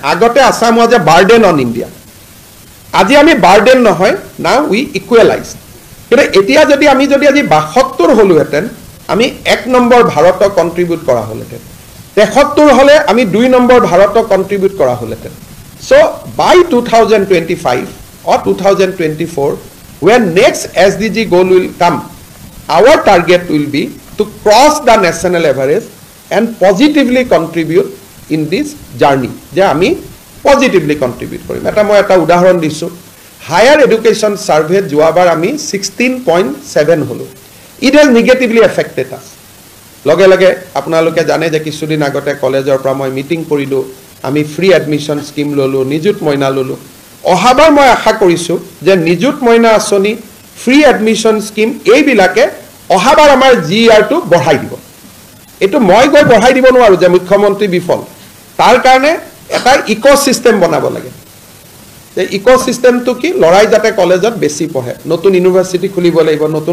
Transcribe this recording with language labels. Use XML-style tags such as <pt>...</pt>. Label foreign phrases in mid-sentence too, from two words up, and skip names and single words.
<as>আগতে</as> <en>Assam was a burden on India,</en> <as>আজি আমি বাৰ্ডেন নহয়,</as> <en>now we equalize.</en> <as>কিন্তু এতিয়া যদি আজি 72 হ'লোহেঁতেন, আমি 1 নম্বৰ ভাৰতক কণ্ট্ৰিবিউট কৰা হ'লহেঁতেন, 73 হ'লে আমি 2 নম্বৰ ভাৰতক কণ্ট্ৰিবিউট কৰা হ'লহেঁতেন.</as> <en>so by 2025 or 2024, when next SDG goal will come, our target will be to cross the national average and positively contribute in this journey.</en> <as>যে আমি</as> <en>positively contribute</en> <as>কৰিম এটা মই এটা উদাহৰণ দিছো</as> <en>higher education survey</en> <as>যোৱাবাৰ আমি 16.7 হলো</as> <en>it has negatively affected us</en> <as>লগে লগে আপোনালোকে জানে যে কিছুদিন আগতে কলেজৰ পৰা মই মিটিং কৰিলো আমি</as> <en>free admission scheme</en> <as>ললো নিযুত মইনা ললো অহাবাৰ মই আশা কৰিছো যে নিযুত মইনা আঁচনি ফ্ৰী</as> <en>admission scheme</en> <as>এই বিলাকে অহাবাৰ আমাৰ জিআৰ টো বঢ়াই দিব এটো মই গৈ বঢ়াই দিব নোৱাৰো যে মুখ্যমন্ত্ৰী বিফল তাৰ কাৰণে এটা ইকোসিস্টেম বনাব লাগে যে ইকোসিস্টেমটো কি লৰাই যাতে কলেজত বেছি পঢ়ে নতুন ইউনিভাৰ্সিটি খুলিব লাগিব নতুন</as>